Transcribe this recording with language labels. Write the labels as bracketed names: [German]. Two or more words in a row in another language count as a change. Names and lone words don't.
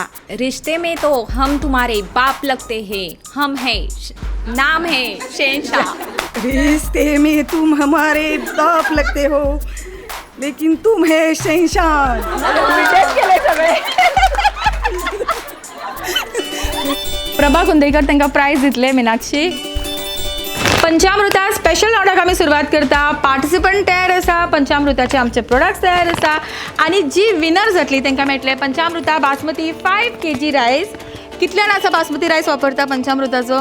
[Hindi] रिश्ते में तो हम तुम्हारे बाप लगते हैं, हम है नाम है शहनशाह. रिश्ते में तुम हमारे बाप लगते हो लेकिन तुम है शहनशाह. [Konkani] प्रभा कुंदेकर तांकां प्रायज दितले. मीनाक्षी, पंचामृता स्पेशल राउंडाक आमी सुरवात करता. पार्टिसिपंट तयार आसा, पंचामृताचे आमचे प्रोडक्ट्स तयार आसा आणि जी विनर जातली तांकां मेळटले पंचामृता बासमती 5 kg रायस. कितल्यान आसा बासमती रायस वापरता पंचामृताचो?